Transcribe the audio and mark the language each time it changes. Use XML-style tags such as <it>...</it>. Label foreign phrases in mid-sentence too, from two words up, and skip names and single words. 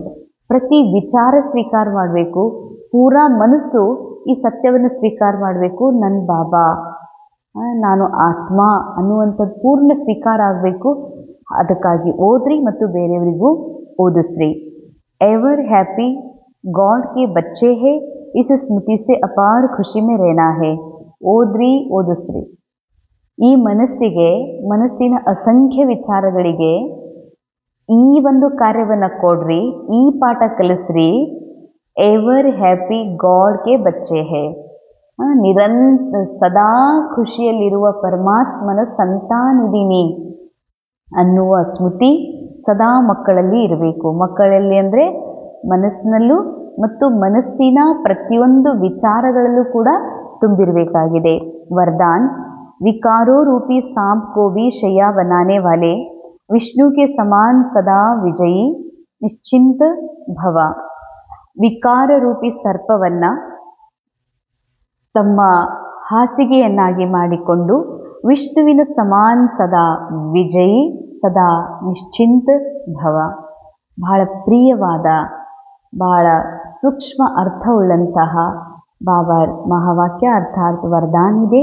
<kn>ಪ್ರತಿ ವಿಚಾರ ಸ್ವೀಕಾರ ಮಾಡಬೇಕು. ಪೂರಾ ಮನಸ್ಸು ಈ ಸತ್ಯವನ್ನು ಸ್ವೀಕಾರ ಮಾಡಬೇಕು. ನನ್ನ ಬಾಬಾ, ನಾನು ಆತ್ಮ ಅನ್ನುವಂಥದ್ದು ಪೂರ್ಣ ಸ್ವೀಕಾರ ಆಗಬೇಕು. ಅದಕ್ಕಾಗಿ ಓದ್ರಿ ಮತ್ತು ಬೇರೆಯವರಿಗೂ ಓದಿಸ್ರಿ.</kn> <en>ever happy</en> <hi>गॉड के बच्चे है, इस स्मृति से अपार ಖುಷಿ में रहना है.</hi> <kn>ಓದ್ರಿ, ಓದಿಸ್ರಿ. ಈ ಮನಸ್ಸಿಗೆ, ಮನಸ್ಸಿನ ಅಸಂಖ್ಯ ವಿಚಾರಗಳಿಗೆ ಈ ಒಂದು ಕಾರ್ಯವನ್ನು ಕೊಡ್ರಿ, ಈ ಪಾಠ ಕಲಿಸ್ರಿ.</kn> <en>ever happy</en> <hi>गॉड के बच्चे है,</hi> <kn>ಸದಾ ಖುಷಿಯಲ್ಲಿರುವ ಪರಮಾತ್ಮನ ಸಂತಾನಿದ್ದೀನಿ ಅನ್ನುವ ಸ್ಮೃತಿ ಸದಾ ಮಕ್ಕಳಲ್ಲಿ ಇರಬೇಕು. ಮಕ್ಕಳಲ್ಲಿ ಅಂದರೆ ಮನಸ್ಸಿನಲ್ಲೂ ಮತ್ತು ಮನಸ್ಸಿನ ಪ್ರತಿಯೊಂದು ವಿಚಾರಗಳಲ್ಲೂ ಕೂಡ ತುಂಬಿರಬೇಕಾಗಿದೆ.</kn> <hi>वरदान, विकारों रूपी सांप को भी शैया बनाने वाले विष्णु के समान सदा विजयी निश्चिंत भव.</hi> <kn>ವಿಕಾರ ರೂಪಿ ಸರ್ಪವನ್ನು ತಮ್ಮ ಹಾಸಿಗೆಯನ್ನಾಗಿ ಮಾಡಿಕೊಂಡು ವಿಷ್ಣುವಿನ ಸಮಾನ್ ಸದಾ ವಿಜಯಿ ಸದಾ ನಿಶ್ಚಿಂತ ಭವ. ಬಹಳ ಪ್ರಿಯವಾದ, ಬಹಳ ಸೂಕ್ಷ್ಮ ಅರ್ಥವುಳ್ಳಂತಹ ಬಾಬಾ ಮಹಾವಾಕ್ಯ ಅರ್ಥಾತ್ ವರದಾನ್ ಇದೆ.</kn>